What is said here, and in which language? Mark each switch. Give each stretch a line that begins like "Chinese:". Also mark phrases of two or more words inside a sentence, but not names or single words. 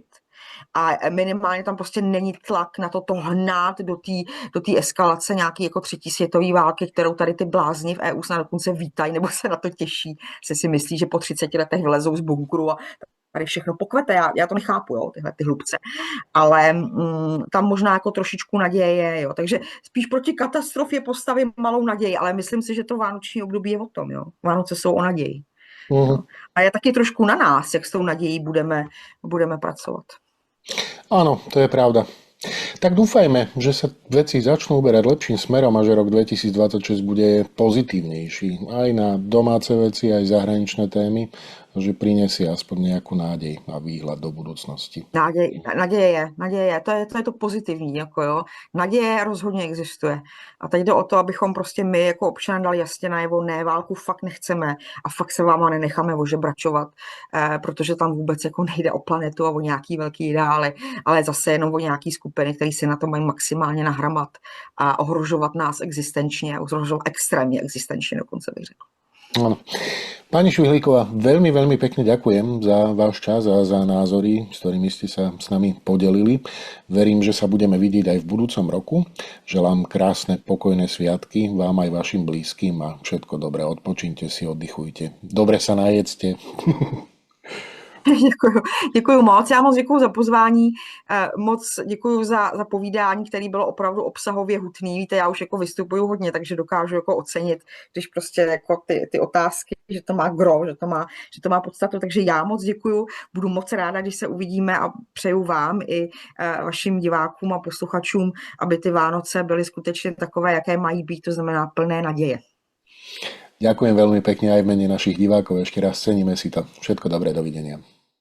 Czech: A minimálně tam prostě není tlak na to hnát do té eskalace nějaké jako třetí světové války, kterou tady ty blázni v EU snad dokonce vítají nebo se na to těší, se si myslí, že po 30 letech vylezou z bunkru a tady všechno pokvete, já to nechápu, jo, tyhle ty hlubce, ale tam možná jako trošičku naděje je, jo, takže spíš proti katastrofě postavím malou naději, ale myslím si, že to vánoční období je o tom, jo, Vánoce jsou o naději. Jo. A je taky trošku na nás, jak s tou nadějí budeme pracovat.
Slovak: Áno, to je pravda. Tak dúfajme, že sa veci začnú uberať lepším smerom a že rok 2026 bude pozitívnejší. Aj na domáce veci, aj zahraničné témy. že prinesie aspoň nejakú nádej a výhľad do budúcnosti.
Czech: Naděje je, to je to pozitivní, jako jo. Naděje rozhodně existuje. A teď jde o to, abychom prostě my jako občané dali jasně najevo, ne, válku fakt nechceme a fakt se váma nenecháme ožebračovat, protože tam vůbec jako nejde o planetu a o nějaký velký ideály, ale zase jenom o nějaký skupiny, které si na to mají maximálně nahramat a ohrožovat nás existenčně, ohrožovat extrémně existenčně dokonce bych řekl.
Slovak: Áno. Pani Švihlíková, veľmi, veľmi pekne ďakujem za váš čas a za názory, s ktorými ste sa s nami podelili. Verím, že sa budeme vidieť aj v budúcom roku. Želám krásne, pokojné sviatky vám aj vašim blízkym a všetko dobré. Odpočíňte si, oddychujte. Dobre sa najedzte.
Czech: Děkuju moc. Já moc děkuju za pozvání, moc děkuju za povídání, který bylo opravdu obsahově hutný. Víte, já už jako vystupuju hodně, takže dokážu jako ocenit, když prostě jako ty otázky, že to má gro, že to má podstatu. Takže já moc děkuju, budu moc ráda, když se uvidíme a přeju vám i vašim divákům a posluchačům, aby ty Vánoce byly skutečně takové, jaké mají být, to znamená plné naděje.
Slovak: Ďakujem veľmi pekne aj v mene našich divákov. Ešte raz ceníme si to. Všetko dobré, dovidenia.